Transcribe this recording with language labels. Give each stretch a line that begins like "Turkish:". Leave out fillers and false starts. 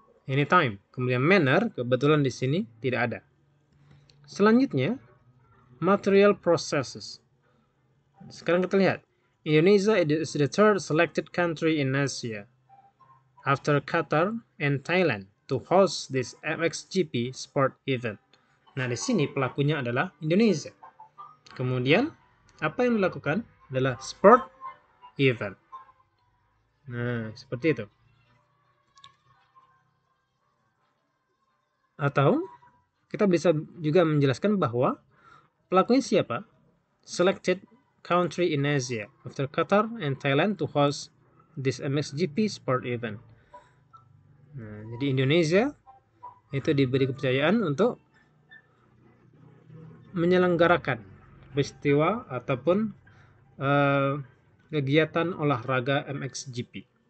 Indonesian: Ini time. Kemudian manner, kebetulan di sini tidak ada. Selanjutnya, material processes. Sekarang kita lihat.
English: Indonesia is the third selected country in Asia after Qatar and Thailand to host this MXGP sport event.
Indonesian: Nah, di sini pelakunya adalah Indonesia. Kemudian, apa yang dilakukan adalah sport event. Nah, seperti itu. Atau, kita bisa juga menjelaskan bahwa pelakunya siapa? Selected
English: country in Asia after Qatar and Thailand to host this MXGP sport event.
Indonesian: Nah, jadi Indonesia itu diberi kepercayaan untuk menyelenggarakan peristiwa ataupun kegiatan olahraga MXGP.